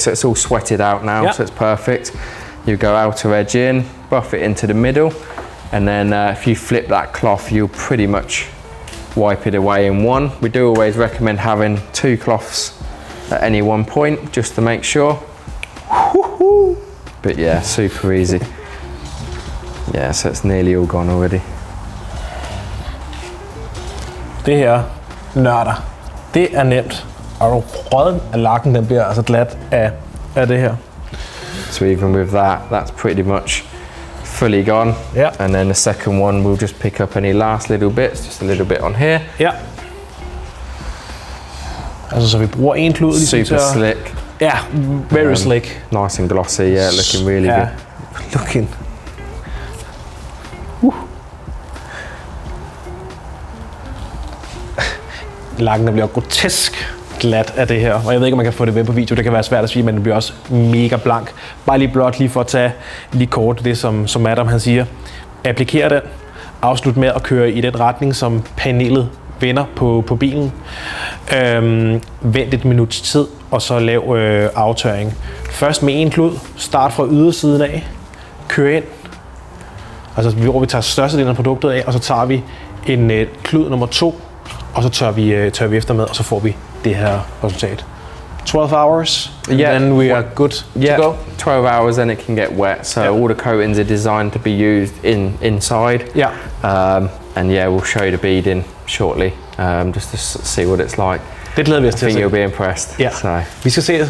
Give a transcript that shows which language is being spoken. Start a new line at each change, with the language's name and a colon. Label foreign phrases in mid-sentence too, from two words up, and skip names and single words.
English: So it's all sweated out now, so it's perfect. You go outer edge in, buff it into the middle, and then if you flip that cloth, you'll pretty much wipe it away in one. We do always recommend having 2 cloths at any one point, just to make sure. But yeah, super easy. Yeah, so it's nearly all gone already.
Danish: Det her nørder, det er nemt. Og røden af lakken, den bliver altså glat af det her.
English: So even with that, that's pretty much fully gone. Yeah. And then the second one, we'll just pick up any last little bits, just a little bit on here.
Danish: Ja. Altså så vi bruger en klud.
English: Super slick. Yeah, very slick. Nice and glossy, yeah, looking really good. Looking.
Danish: Lakken bliver grotesk glat af det her, og jeg ved ikke, om man kan få det ved på video. Det kan være svært at sige, men det bliver også mega blank. Bare lige for at tage lige kort det, som Adam han siger. Applikerer den. Afslut med at køre i den retning, som panelet vender på bilen. Vent et minuts tid, og så lav aftørring. Først med en klud, start fra ydersiden af, kør ind. Altså hvor vi tager størstedelen af produktet af, og så tager vi en klud nummer 2, og så tør vi efter med, og så får vi det her resultat.
English: 12 hours, and then we are good to go. 12 hours and it can get wet, so all the coatings are designed to be used inside. Yeah. And yeah, we'll show you the beading shortly, just to see what it's like.
Danish: Det glæder vi os til at se.
English: I think you'll be impressed.
Danish: Ja.
English: So.
Danish: Vi skal se.